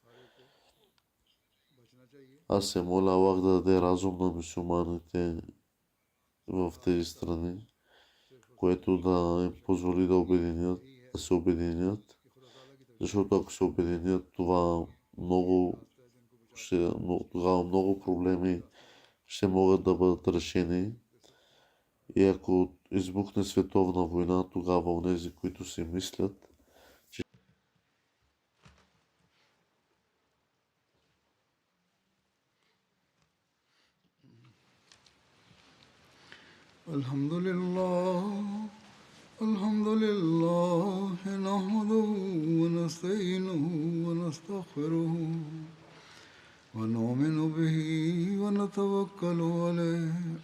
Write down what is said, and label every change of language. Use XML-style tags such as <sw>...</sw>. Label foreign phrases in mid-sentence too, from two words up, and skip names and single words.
<bg>Аз се моля Аллах да даде разум на мюсюлманите в тези страни, което да им позволи да се обединят, защото ако се обединят, тогава много проблеми ще могат да бъдат решени. И ако избухне световна война, тогава онези, които си мислят, че</bg> <ar>الحمد لله نحمده ونستعينه ونستغفره ونؤمن به ونتوكل عليه</ar>